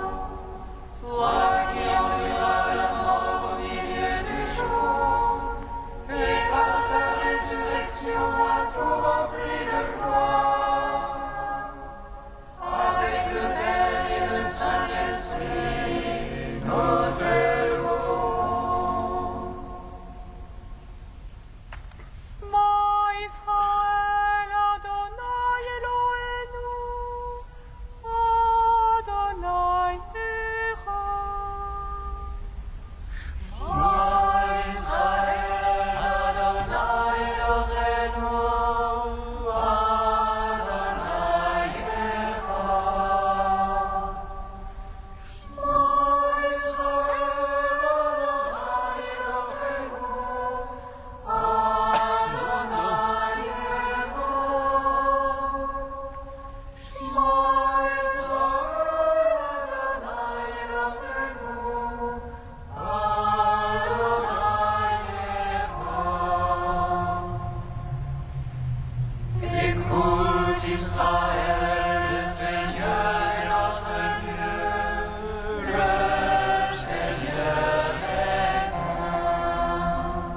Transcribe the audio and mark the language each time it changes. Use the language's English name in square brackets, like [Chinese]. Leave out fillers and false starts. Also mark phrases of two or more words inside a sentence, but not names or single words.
[French] Toi qui enduras la mort au milieu du jour, et par ta résurrection as tout rempli de gloire. Avec le Père et le Saint-Esprit, nous te louons. [Hebrew] מה ישראל, ה' אלהינו, ה' אחד. שמע ישראל, ה' אלהינו, ה' אחד. שמע ישראל, ה' אלהינו, ה' אחד. שמע ישראל, ה' אלהינו, [French] Écoute Israël, le Seigneur est notre Dieu, le Seigneur est un.